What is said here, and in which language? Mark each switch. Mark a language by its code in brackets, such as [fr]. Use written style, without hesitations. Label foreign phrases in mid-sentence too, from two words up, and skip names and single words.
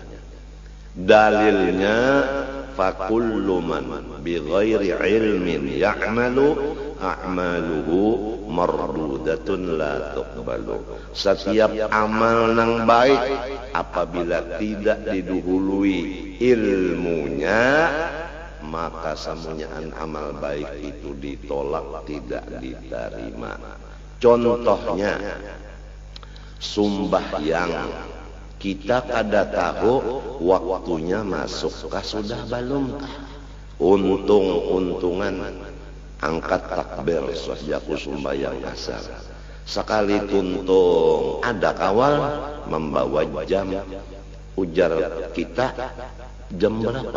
[ar] Dalilnya فكل من بغير علم يعمل أعماله مردودة لا تقبل. [id] Setiap amal nang baik apabila tidak didahului ilmunya, maka semuanya amal baik itu ditolak, tidak diterima. [bjn] Contohnya sumbahyang, kita kada tahu waktunya masukkah sudah belum. [id] Untung-untungan angkat takbir sejak sembahyang asar. [bjn] Sekali tuntung ada kawal membawa jam, ujar kita jam berapa?